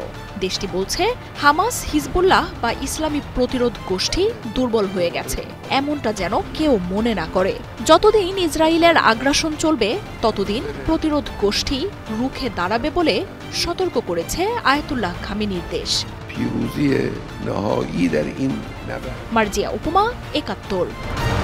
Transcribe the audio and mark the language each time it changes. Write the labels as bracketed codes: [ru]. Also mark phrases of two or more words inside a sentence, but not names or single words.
[bn] দেশটি বলছে, হামাস, হিজবুল্লাহ বা ইসলামী প্রতিরোধ গোষ্ঠী দুর্বল হয়ে গেছে এমনটা যেন কেউ মনে না করে। যতদিন ইসরায়েলের আগ্রাসন চলবে ততদিন প্রতিরোধ গোষ্ঠী রুখে দাঁড়াবে বলে সতর্ক করেছে আয়াতুল্লাহ খামেনির দেশ। [fa] پیروزی نهایی در این نبرد [bn] মার্জিয়া উপমা, ৭১।